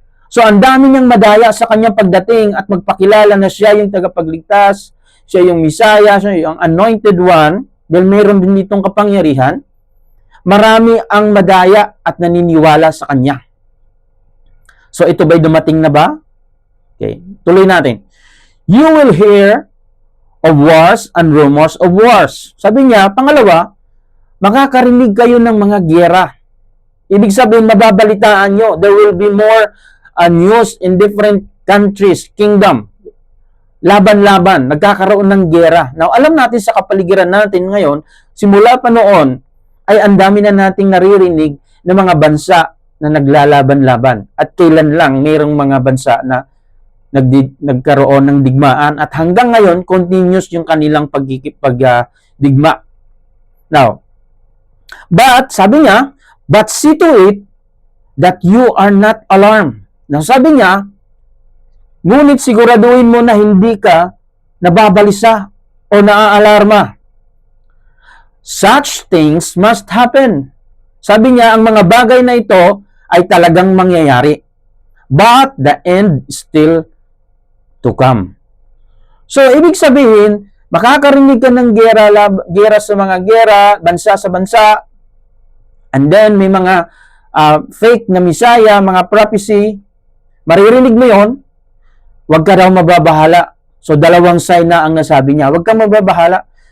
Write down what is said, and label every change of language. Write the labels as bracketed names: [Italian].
[Filipino] So ang dami niyang madaya sa kanyang pagdating at magpakilala na siya yung tagapagligtas, siya yung Messiah, siya yung anointed one, dahil mayroon din ditong kapangyarihan. Marami ang madaya at naniniwala sa kanya. So ito ba'y dumating na ba? Okay, tuloy natin. [English] You will hear of wars and rumors of wars. [Filipino] Sabi niya, pangalawa, makakarinig kayo ng mga gyera. Ibig sabihin, mababalitaan nyo. [English] There will be more news in different countries, kingdom. [Filipino] laban-laban, nagkakaroon ng giyera. Now, alam natin sa kapaligiran natin ngayon, simula pa noon, ay ang dami na nating naririnig ng mga bansa na naglalaban-laban. At kailan lang mayroong mga bansa na nagkaroon ng digmaan at hanggang ngayon, continuous yung kanilang digma. [English] Now, but, [Filipino] sabi niya, [English] but see to it that you are not alarmed. [Filipino] Now, sabi niya, ngunit siguraduhin mo na hindi ka nababalisa o naaalarma. [English] Such things must happen. [Filipino] Sabi niya, ang mga bagay na ito ay talagang mangyayari. [English] But the end is still to come. [Filipino] So, ibig sabihin, makakarinig ka ng gera sa mga gera, bansa sa bansa, and then may mga fake na misaya, mga prophecy, maririnig mo yon. Huwag ka daw mababahala. So, dalawang sign na ang nasabi niya. Huwag kang mababahala.